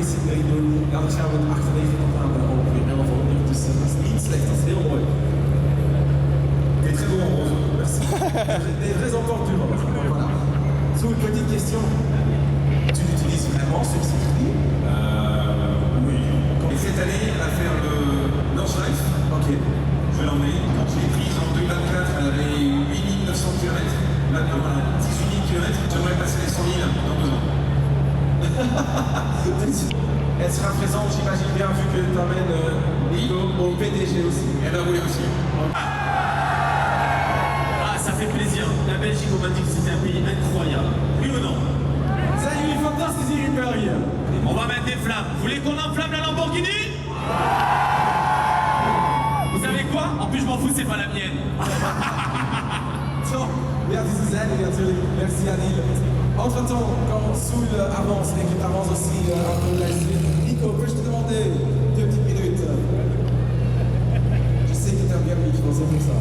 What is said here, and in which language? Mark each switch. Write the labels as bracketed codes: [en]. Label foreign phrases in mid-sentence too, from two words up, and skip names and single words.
[nl] Ja, dan gaan we met 98 aan ongeveer 1100. Dus dat is niet slecht, dat is heel mooi. [fr] T'es très bon en rose, merci. Des vrais encore du rose. Donc voilà. Sous une petite question. Tu l'utilises vraiment sur circuit? Oui. Et cette année, elle a fait le Nordschleife. Ok. Je l'en ai. Quand je l'ai prise en 2024, elle avait 8900 km. Maintenant, elle a 18 000 km. J'aimerais passer les 100 000 dans 2 ans. Elle sera présente, j'imagine bien, vu que tu amènes Nico au PDG aussi. Elle a voulu aussi. Ah, ça fait plaisir. La Belgique, on m'a dit que c'était un pays incroyable. Oui ou non? [nl] Zijn jullie fantastisch hier in België? [fr] On va mettre des flammes. Vous voulez qu'on enflamme la Lamborghini? Vous savez quoi? En plus, je m'en fous, c'est pas la mienne. [nl] Zo, ja, [de] diese Seite [nl] natuurlijk. [fr] Merci Anil. Entre-temps, quand Soul avance et qu'il avance aussi un peu la suite, Nico, peux-je te demander 2 petites minutes? Je sais que t'aimes bien le micro, c'est pour ça.